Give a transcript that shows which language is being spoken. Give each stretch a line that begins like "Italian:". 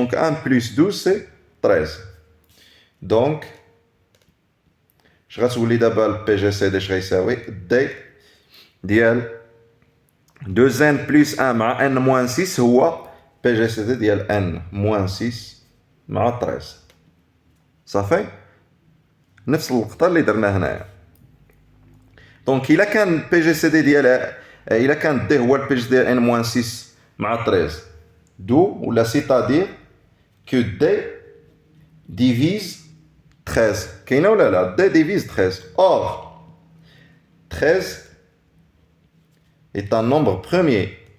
French: Donc 1 plus 12, c'est 13. Donc, je vais vous dire d'abord le PGCD, je vais essayer D dial 2n plus 1 مع n moins 6 هو PGCD dial n moins 6 مع 13.
Arabic: صافي؟ نفس اللقطة اللي درنا هنايا. Donc إلا كان PGCD ديال إلا كان D هو PGCD ديال n moins 6 مع 13.
French: D'où, ou là, c'est-à-dire que D divise 13. Qu'est-ce que là? D divise 13. Or, 13 est un nombre premier.